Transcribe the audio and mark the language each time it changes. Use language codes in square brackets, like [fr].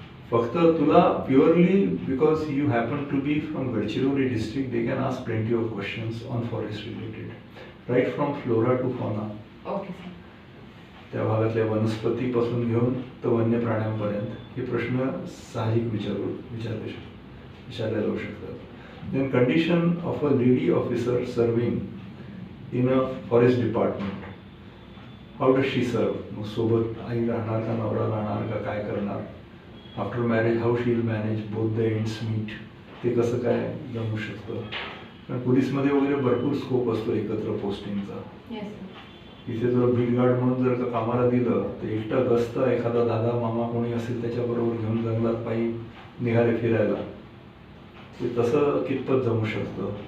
[mr] फक्त तुला [en] Purely because you happen to be from Gadchiroli district they can ask plenty of questions on forest related right from flora to fauna. Okay sir. [mr] त्या भागातल्या वनस्पतीपासून घेऊन तर वन्य प्राण्यांपर्यंत हे प्रश्न साहजिक विचारले जाऊ शकतात. [en] Then condition of a lady officer serving in a forest department. How does she serve? [mr] मग सोबत आई राहणार का, नवरा राहणार का, काय करणार? [en] After marriage how she will manage both the ends meet. [mr] ते कसं काय जमू शकतं? कारण पोलीसमध्ये वगैरे भरपूर स्कोप असतो एकत्र पोस्टिंगचा. [en] Yes sir. [mr] इथे जर बीट गार्ड म्हणून जर का कामाला दिलं तर एकटा गस्त एखादा दादा मामा कोणी असेल त्याच्याबरोबर घेऊन जंगलात पायी निघाले फिरायला, ते तसं कितपत जमू शकतं?